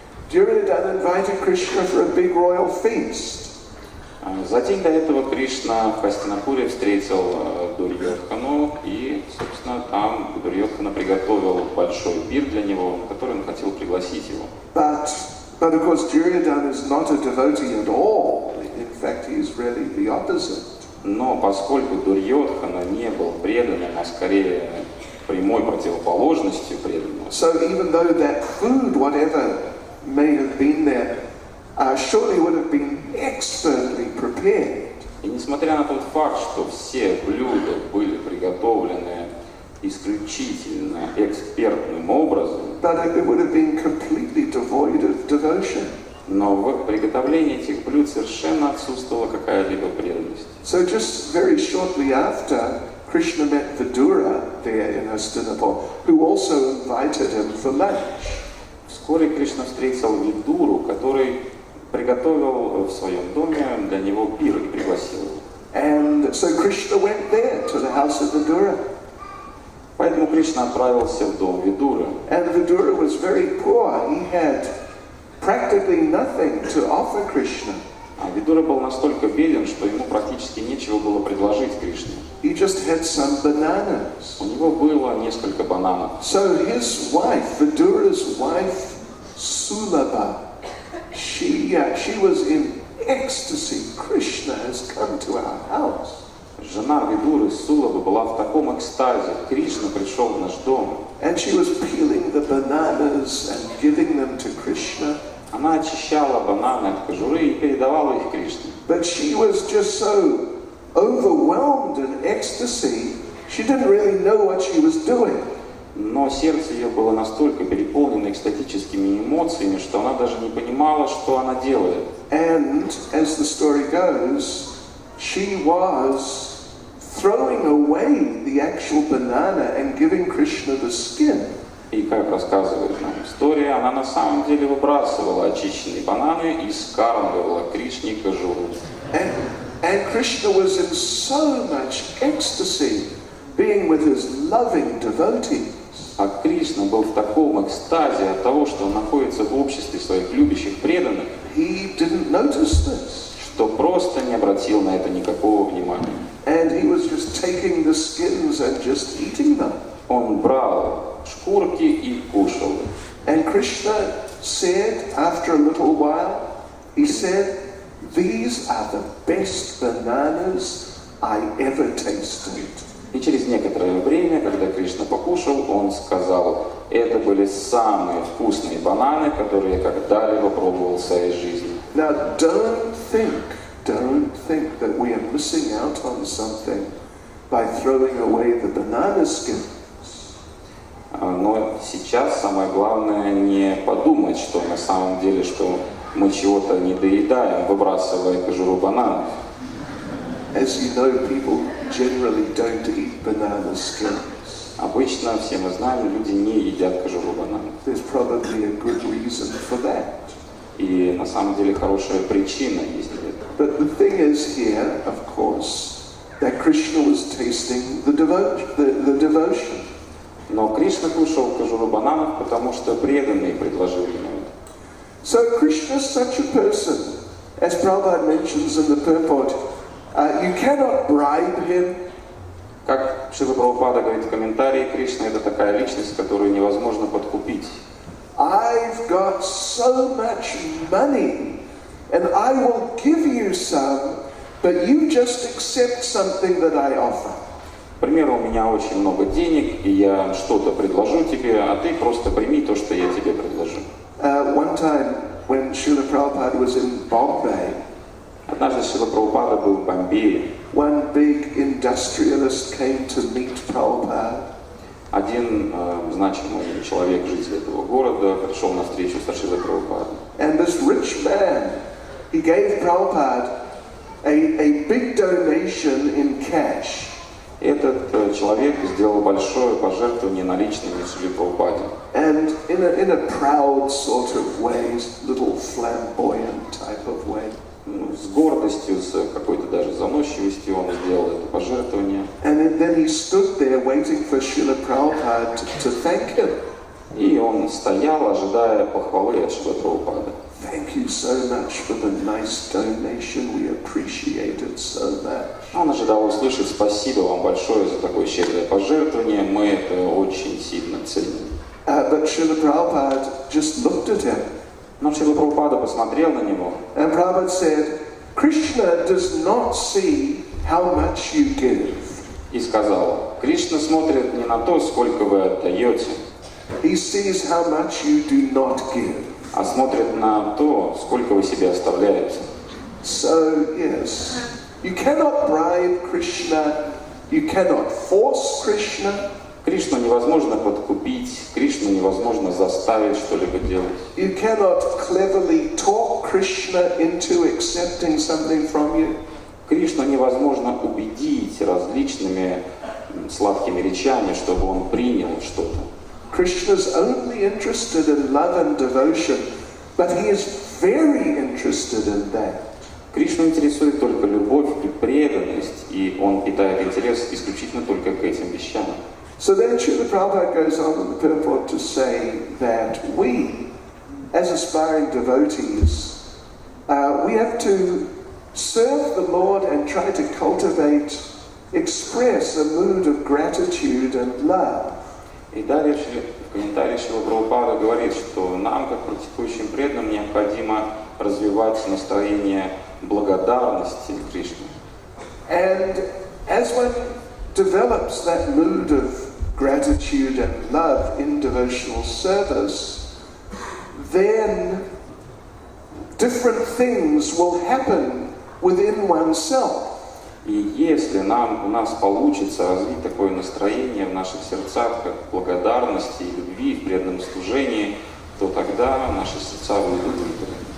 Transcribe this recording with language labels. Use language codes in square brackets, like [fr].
[en] Duryodhana invited Krishna for a big royal feast. [ru] За день до этого Кришна в Хастинапуре встретил Дурьодхану, и, собственно, там Дурьодхана приготовил большой пир для него, на который он хотел пригласить его. [en] But of course, Duryodhana is not a devotee at all. In fact, he is really the opposite. [ru] Но поскольку Дурьодхана не был преданным, а скорее прямой противоположностью преданного, [en] so even though that food, whatever may have been there, surely would have been expertly prepared. [ru] И несмотря на тот факт, что все блюда были приготовлены исключительно экспертным образом, [en] but it would have been completely devoid of devotion. [ru] Но в приготовлении этих блюд совершенно отсутствовала какая-либо преданность. [en] So just very shortly after, Krishna met Vidura there in Hastinapur, who also invited him for lunch. [ru] Вскоре Кришна встретил Видуру, который приготовил в своем доме для него пир и пригласил его. [en] And so Krishna went there to the house of Vidura. [ru] Поэтому Кришна отправился в дом Видуры. [en] And Vidura was very poor. He had practically nothing to offer Krishna. [ru] А Видура был настолько беден, что ему практически нечего было предложить Кришне. [en] He just had some bananas. [ru] У него было несколько бананов. [en] So his wife, Vidura's wife, Sulabha, she was in ecstasy. Krishna has come to our house. [ru] Жена Видуры, Сулаба, была в таком экстазе. Кришна пришел в наш дом. [en] And she was peeling the bananas and giving them to Krishna. [ru] Она очищала бананы от кожуры и передавала их Кришне. [en] But she was just so overwhelmed in ecstasy, she didn't really know what she was doing. [ru] Но сердце ее было настолько переполнено экстатическими эмоциями, что она даже не понимала, что она делает. [en] And as the story goes, she was throwing away the actual banana and giving Krishna the skin. [ru] И как рассказывает нам история, она на самом деле выбрасывала очищенные бананы и скармливала Кришне кожуру. [en] And Krishna was in so much ecstasy, being with his loving devotees. [ru] А Кришна был в таком экстазе от того, что он находится в обществе своих любящих преданных, [en] He didn't notice this. [ru] что просто не обратил на это никакого внимания. [en] And he was just taking the skins and just eating them. [ru] Он брал шкурки и кушал их. [en] And Krishna said, after a little while, he said, "These are the best bananas I ever tasted." [ru] И через некоторое время, когда Кришна покушал, он сказал: это были самые вкусные бананы, которые я когда-либо пробовал в своей жизни. [en] Now don't think that we are missing out on something by throwing away the banana skins. [ru] Но сейчас самое главное не подумать, что на самом деле, что мы чего-то не доедаем, выбрасывая кожуру бананов. [en] As you know, people generally don't eat banana skins. [ru] Обычно, все мы знаем, люди не едят кожуру банана. [en] There's probably a good reason for that. [ru] И на самом деле хорошая причина есть для этого. [en] But the thing is here, of course, that Krishna was tasting the devotion. [ru] Но Кришна кушал кожуру бананов, потому что преданные предложили ему это. [en] So Krishna is such a person, as Prabhupada mentions in the purport, you cannot bribe him. [ru] Как Шрила Прабхупада говорит в комментарии, Кришна это такая личность, которую невозможно подкупить. [en] I've got so much money, and I will give you some, but you just accept something that I offer. [ru] К примеру, у меня очень много денег, и я что-то предложу тебе, а ты просто прими то, что я тебе предложу. [en] One time, when Srila Prabhupada was in Bombay, [ru] Однажды Шрила Прабхупада был в Бомбее. [en] one big industrialist came to meet Prabhupada. [ru] Один значимый человек, житель этого города, пришел на встречу со Шрилой Прабхупадой. [en] And this rich man, he gave Prabhupada a big donation in cash. [ru] Этот человек сделал большое пожертвование наличными Шриле Прабхупаде. [en] And in a proud sort of way, little flamboyant type of way. [ru] С гордостью, с какой-то даже заносчивостью он сделал это пожертвование. [en] And then he stood there waiting for Srila Prabhupada to thank him. [ru] И он стоял, ожидая похвалы от Шрилы Прабхупады. [en] Thank you so much for the nice donation. We appreciate it so much. [ru] Он ожидал услышать: спасибо вам большое за такое щедрое пожертвование, мы это очень сильно ценим. [en] But Srila Prabhupada just looked at him. [ru] Но Шрила Прабхупада посмотрел на него. [en] And Prabhupada said, Krishna does not see how much you give. [ru] И сказал: Кришна смотрит не на то, сколько вы отдаете, [en] He sees how much you do not give. [ru] а смотрит на то, сколько вы себе оставляете. [en] So, yes, you cannot bribe Krishna, you cannot force Krishna. [ru] Кришну невозможно подкупить, Кришну невозможно заставить что-либо делать. [en] You cannot cleverly talk Krishna into accepting something from you. [ru] Кришну невозможно убедить различными сладкими речами, чтобы он принял что-то. [en] Krishna is only interested in love and devotion, but he is very interested in that. [ru] Кришну интересует только любовь и преданность, и он питает интерес исключительно только к этим вещам. [en] So then Srila Prabhupada goes on in the purport to say that we, as aspiring devotees, we have to serve the Lord and try to cultivate, express a mood of gratitude and love. [ru] И далее в комментарии Шрила Прабхупада говорит, что нам, как практикующим преданным, необходимо развивать настроение благодарности Кришне. [en] And as one develops that mood of gratitude and love in devotional service, then different things will happen within oneself. [ru] И если у нас получится развить такое настроение в наших сердцах, как благодарности и любви в преданном служении, то тогда наши сердца будут удовлетворены.